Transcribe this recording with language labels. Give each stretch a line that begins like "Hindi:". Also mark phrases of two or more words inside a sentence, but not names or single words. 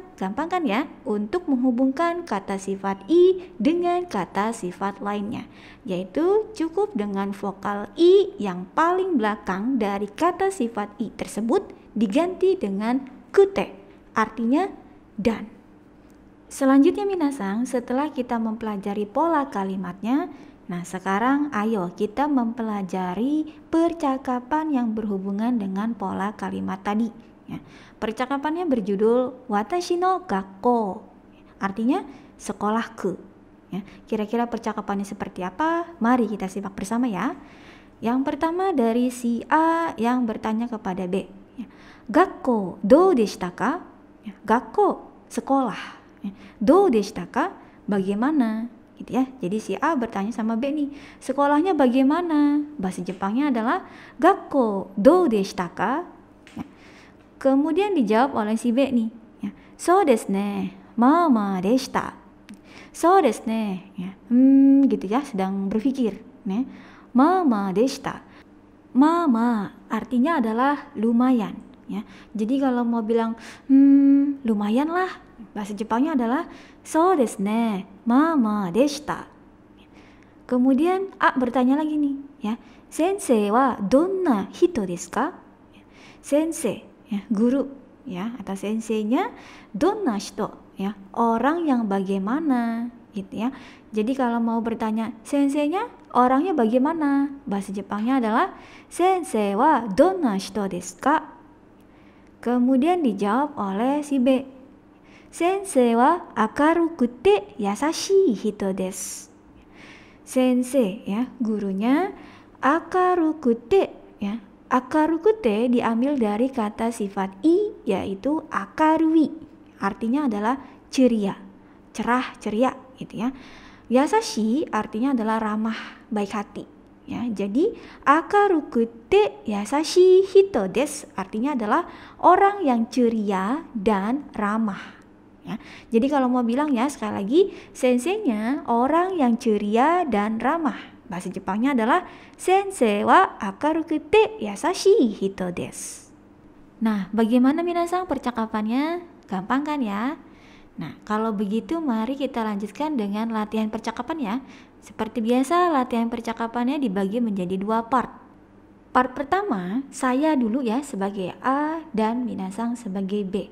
Indonesian: Gampang kan ya untuk menghubungkan kata sifat i dengan kata sifat lainnya, yaitu cukup dengan vokal i yang paling belakang dari kata sifat i tersebut diganti dengan kute, artinya dan. Selanjutnya minasang, setelah kita mempelajari pola kalimatnya, nah sekarang ayo kita mempelajari percakapan yang berhubungan dengan pola kalimat tadi. Ya. Percakapannya berjudul
Japanese: Watashi no gakko,
Indonesian: artinya sekolahku. Ya. Kira-kira percakapannya seperti apa? Mari kita simak bersama ya. Yang pertama dari si A yang bertanya kepada B. Ya.
Japanese: Gakko dou deshita ka? Ya. Gakko
Indonesian: sekolah. Ya.
Japanese: Dou deshita ka?
Indonesian: Bagaimana? Gitu ya. Jadi si A bertanya sama B nih, sekolahnya bagaimana? Bahasa Jepangnya adalah
Japanese: gakko dou deshita ka?
Indonesian: Ya. Kemudian dijawab oleh si B nih, ya.
Japanese: So desu ne, mama deshita. So desu ne,
Indonesian: ya. Gitu ya, sedang berpikir, ne.
Japanese: Mama deshita.
Indonesian: Mama artinya adalah lumayan, ya. Jadi kalau mau bilang lumayan lah, bahasa Jepangnya adalah
Japanese: so desu ne, mama deshita.
Indonesian: Kemudian A bertanya lagi nih, ya.
Japanese: Sensei wa donna hito desu ka? Sensei,
Indonesian: ya, guru, ya, atau senseinya
Japanese: donna hito,
Indonesian: ya, orang yang bagaimana, gitu ya. Jadi kalau mau bertanya senseinya orangnya bagaimana, bahasa Jepangnya adalah
Japanese: sensei wa donna hito desu ka?
Indonesian: Kemudian dijawab oleh si B,
Japanese: sensei wa akarukute yasashii hito desu. Sensei,
Indonesian: ya, gurunya akarukute, ya. Akarukute diambil dari kata sifat i yaitu akarui, artinya adalah ceria, cerah, ceria, gitu ya. Yasashi artinya adalah ramah, baik hati, ya. Jadi
Japanese: akarukute yasashi hito desu
Indonesian: artinya adalah orang yang ceria dan ramah, ya. Jadi kalau mau bilang ya sekali lagi, senseinya orang yang ceria dan ramah. Bahasa Jepangnya adalah
Japanese: sensei wa akarukute yasashii hito desu.
Indonesian: Nah, bagaimana minasang percakapannya? Gampang kan ya? Nah, kalau begitu mari kita lanjutkan dengan latihan percakapan ya. Seperti biasa, latihan percakapannya dibagi menjadi 2 part. Part pertama, saya dulu ya sebagai A dan minasang sebagai B.